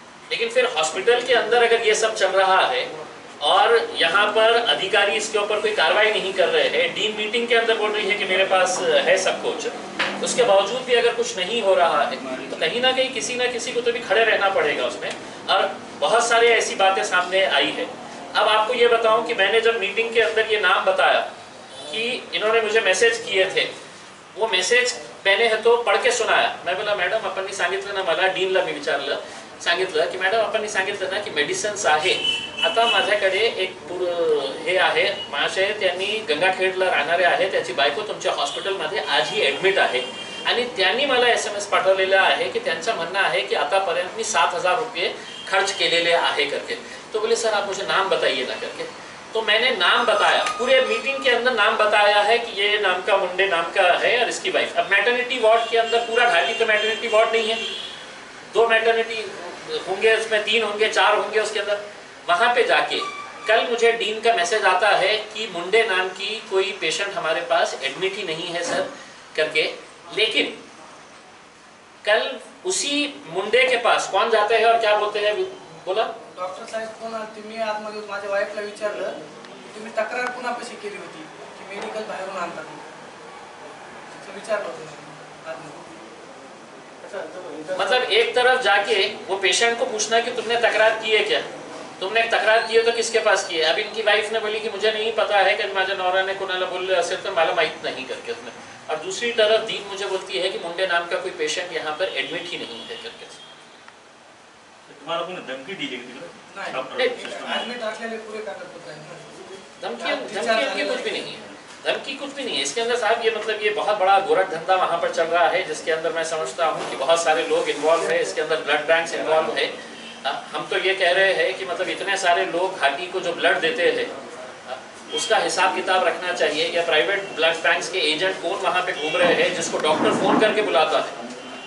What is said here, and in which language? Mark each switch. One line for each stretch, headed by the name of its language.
Hindi: लेकिन फिर हॉस्पिटल के अंदर अगर ये सब चल रहा है और यहाँ पर अधिकारी इसके ऊपर कोई कार्रवाई नहीं कर रहे हैं, डीन मीटिंग के अंदर बोल रही है कि मेरे पास है सब कुछ, उसके बावजूद भी अगर कुछ नहीं हो रहा है तो कहीं ना कहीं किसी ना किसी को तो भी खड़े रहना पड़ेगा उसमें। और बहुत सारे ऐसी बातें सामने आई है। अब आपको ये बताऊं कि मैंने जब मीटिंग के अंदर ये नाम बताया कि इन्होंने मुझे मैसेज किए थे, वो मैसेज मैंने है तो पढ़ के सुनाया। मैं बोला
Marathi: मॅडम आपण सांगितलं ना, मला डीनला मी विचारलं, सांगितलं की मॅडम आपण सांगितलं ना की मेडिसिन्स आहे, आता माझ्याकडे एक हे आहे महाशय, त्यांनी गंगाखेडला राहणारे आहे, त्याची बायको तुमच्या हॉस्पिटलमध्ये आजही ॲडमिट आहे आणि त्यांनी मला SMS पाठवलेला आहे की त्यांचं म्हणणं आहे की आतापर्यंत मी 7000 रुपये खर्च केलेले आहे करके।
Hindi: तो बोले सर आप मुझे नाम बताइए ना करके। तो मैंने नाम बताया, पूरे मीटिंग के अंदर नाम बताया है कि ये नाम का मुंडे नाम का है और इसकी वाइफ। अब मैटरनिटी वार्ड के अंदर पूरा घाटी तो मैटरनिटी वार्ड नहीं है, 2 मैटरनिटी होंगे, उसमें 3 होंगे 4 होंगे उसके अंदर। वहाँ पे जाके कल मुझे डीन का मैसेज आता है कि मुंडे नाम की कोई पेशेंट हमारे पास एडमिट ही नहीं है सर करके। लेकिन कल उसी मुंडे के पास कौन जाते हैं और क्या बोलते हैं, बोला
Marathi: डॉक्टर साहेब कोण तुम्ही आतमध्ये माझ्या वाईफला विचारलं की तुम्ही तक्रार कुणापाशी केली होती की मेडिकल बाहेरून आणतात, विचारलं होतं।
Hindi: मतलब एक तरफ जाके वो पेशेंट को पूछना कि तुमने तकरार की है क्या, तुमने तक्रार की है तो किसके पास की है। अब इनकी वाइफ ने बोली कि मुझे नहीं पता है कि
Marathi: माझ्या नवऱ्याने कोणाला बोलले असेल तर मला माहित
Hindi: नहीं करके उसने। और दूसरी तरफ दीन मुझे बोलती है कि मुंडे नाम का कोई पेशेंट यहाँ पर एडमिट ही नहीं है करके।
Marathi: तुम्हाला कोणी धमकी दिली की ऍडमिट असलेले पुरे कागदपत्र आहेत।
Hindi: धमकी कुछ भी नहीं है, धमकी कुछ भी नहीं है इसके अंदर साहब। ये मतलब ये बहुत बड़ा गोरख धंधा वहाँ पर चल रहा है, जिसके अंदर मैं समझता हूँ कि बहुत सारे लोग इन्वॉल्व है, इसके अंदर ब्लड बैंक्स इन्वॉल्व है। हम तो ये कह रहे हैं कि मतलब इतने सारे लोग घाटी को जो ब्लड देते हैं उसका हिसाब किताब रखना चाहिए, या प्राइवेट ब्लड बैंक्स के एजेंट कौन वहाँ पे घूम रहे हैं जिसको डॉक्टर फ़ोन करके बुलाता है।